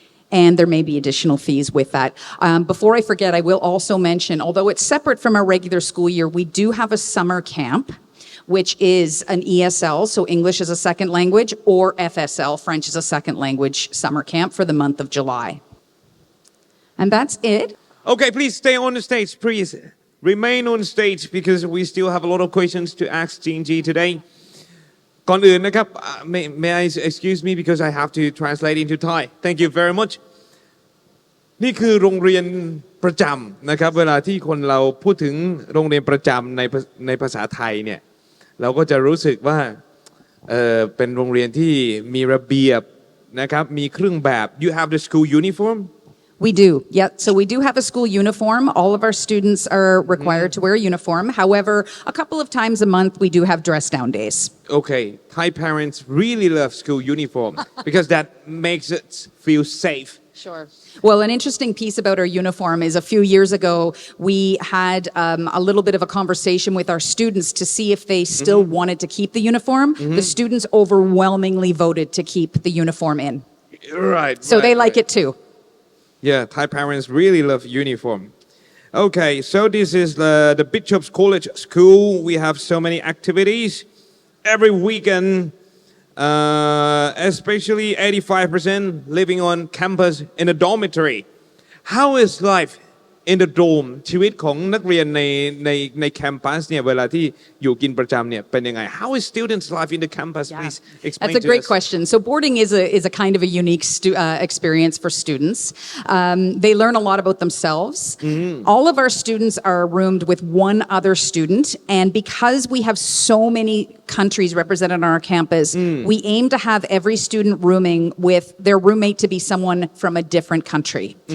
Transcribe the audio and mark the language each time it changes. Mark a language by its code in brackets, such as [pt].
[en] And there may be additional fees with that. Before I forget, I will also mention, although it's separate from our regular school year, we do have a summer camp, which is an ESL, so English as a second language, or FSL, French as a second language summer camp for the month of July. And that's it. Okay, please stay on the stage, please. Remain on stage because we still have a lot of questions to ask G today. [th] ก่อนอื่นนะครับ [en] may I excuse me because I have to translate into Thai. Thank you very much. [th] นี่คือโรงเรียนประจำนะครับเวลาที่คนเราพูดถึงโรงเรียนประจำในภาษาไทยเนี่ยเราก็จะรู้สึกว่าเป็นโรงเรียนที่มีระเบียบนะครับมีเครื่องแบบ [en] You have the school uniform? We do, yeah. So we do have a school uniform. All of our students are required to wear a uniform. However, a couple of times a month, we do have dress down days. Okay, Thai parents really love school uniform because that makes it feel safe. Sure. Well, an interesting piece about our uniform is a few years ago, we had a little bit of a conversation with our students to see if they still wanted to keep the uniform. The students overwhelmingly voted to keep the uniform in. Right. So they like it too. Yeah, Thai parents really love uniform. Okay, so this is the Bishop's College School. We have so many activities every weekend, especially 85% living on campus in a dormitory. How is life in the dorm [th] ชีวิตของนักเรียนในแคมปัสเนี่ยเวลาที่อยู่กินประจำเนี่ยเป็นยังไง [en] How is students' life in the campus? Yeah. Please explain That's a great question. So boarding is a kind of a unique experience for students. They learn a lot about themselves. All of our students are roomed with one other student, and because we have so many countries represented on our campus, we aim to have every student rooming with their roommate to be someone from a different country.